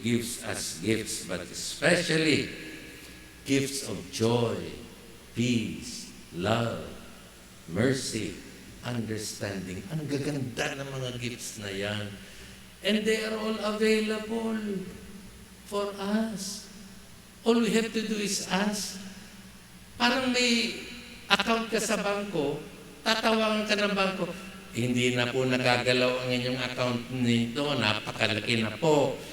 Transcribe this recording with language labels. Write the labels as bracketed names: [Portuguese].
[English] gives us gifts, but especially gifts of joy, peace, love, mercy, understanding. [Filipino] Ang gaganda ng mga gifts na yan. [English] And they are all available for us. All we have to do is ask. [Filipino] Parang may account ka sa bangko, tatawagan ka ng bangko, hindi na po nagagalaw ang inyong account nito, napakalaki na po.